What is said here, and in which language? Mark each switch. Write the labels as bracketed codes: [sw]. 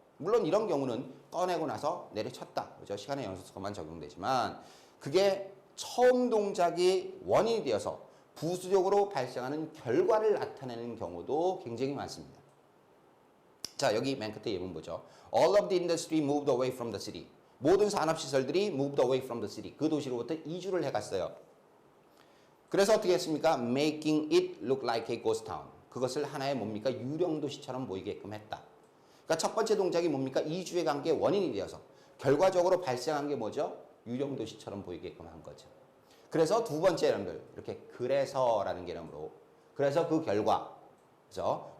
[ko] 물론 이런 경우는 꺼내고 나서 내려쳤다, 그죠? 시간의 연속성만 적용되지만 그게 처음 동작이 원인이 되어서 부수적으로 발생하는 결과를 나타내는 경우도 굉장히 많습니다. 자, 여기 맨 끝에 예문 보죠. [en] All of the industry moved away from the city. [ko] 모든 산업시설들이 [en] moved away from the city. [ko] 그 도시로부터 이주를 해갔어요. 그래서 어떻게 했습니까? [en] Making it look like a ghost town. [ko] 그것을 하나의 뭡니까? 유령 도시처럼 보이게끔 했다. 그러니까 첫 번째 동작이 뭡니까? 이주에 간 게 원인이 되어서 결과적으로 발생한 게 뭐죠? 유령 도시처럼 보이게끔 한 거죠. 그래서 두 번째 여러분들 이렇게 그래서라는 개념으로 그래서 그 결과 그죠?